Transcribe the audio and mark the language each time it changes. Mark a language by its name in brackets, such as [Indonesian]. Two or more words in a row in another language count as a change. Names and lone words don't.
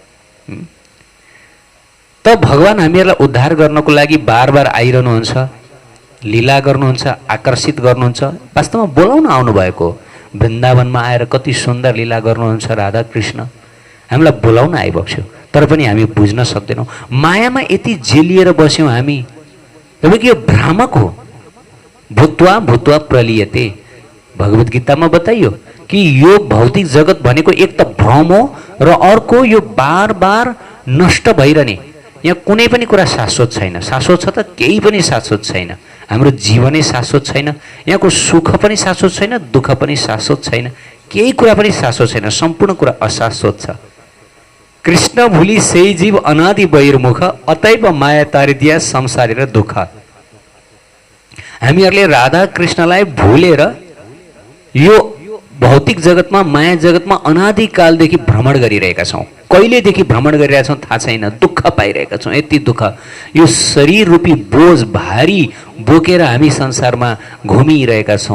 [Nepali] त भगवान् हामीहरूलाई उद्धार गर्नको लागि बार बार आइरहनुहुन्छ, लीला गर्नुहुन्छ, आकर्षित गर्नुहुन्छ। वास्तवमा बोलाउन आउनुभएको वृन्दावनमा आएर कति सुन्दर लीला गर्नुहुन्छ राधा कृष्ण, हामीलाई बोलाउन आइबक्स्यो, तर पनि हामी बुझ्न सक्दैनौँ। मायामा यति जेलिएर बस्यौँ हामी। किनकि यो भ्रामक हो, [Sanskrit] भूत्वा भूत्वा प्रलियते। [Nepali] भगवत गीतामा बताइयो कि यो भौतिक जगत भनेको एक त भ्रम हो र अर्को यो बार बार नष्ट भइरहने। यहाँ कुनै पनि कुरा शाश्वत छैन। शाश्वत छ त केही पनि शाश्वत छैन। हाम्रो जीवनै शाश्वत छैन, यहाँको सुख पनि शाश्वत छैन, दुःख पनि शाश्वत छैन, केही कुरा पनि शाश्वत छैन, सम्पूर्ण कुरा अशाश्वत छ। [Bangla] কৃষ্ণ ভুলি সহি জীব অনাদি বহির্মুখ, অতৈব মায়া তারিদিয়া সংসারী র দুঃখ। [Nepali] हामीहरूले राधा कृष्णलाई भुलेर यो भौतिक जगतमा, माया जगतमा अनादिकालदेखि भ्रमण गरिरहेका छौँ। कहिलेदेखि भ्रमण गरिरहेका छौँ थाहा छैन, दुःख पाइरहेका छौँ। यति दुःख, यो शरीर रूपी बोझ भारी बोकेर हामी संसारमा घुमिरहेका छौँ।